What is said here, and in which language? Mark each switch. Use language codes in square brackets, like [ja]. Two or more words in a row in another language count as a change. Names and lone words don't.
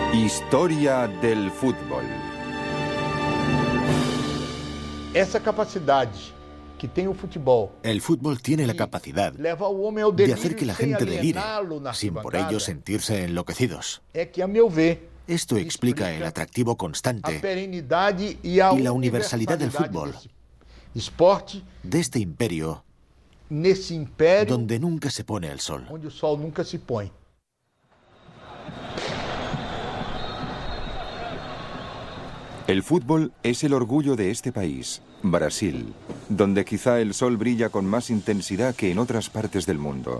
[es] Historia del fútbol. [pt] Essa capacidade que tem o futebol. [es] El fútbol tiene la capacidad de hacer que la gente delire, sin por ello sentirse enloquecidos. [pt] É que, a meu ver, [es] Esto explica el atractivo [pt] a [es] constante [pt] perenidade e a [es] y la universalidad del fútbol, [pt] desse esporte [es] de este imperio [pt] nesse império [es] donde nunca se pone el sol. [pt] onde o sol nunca se põe. [es] El fútbol es el orgullo de este país, Brasil, donde quizá el sol brilla con más intensidad que en otras partes del mundo.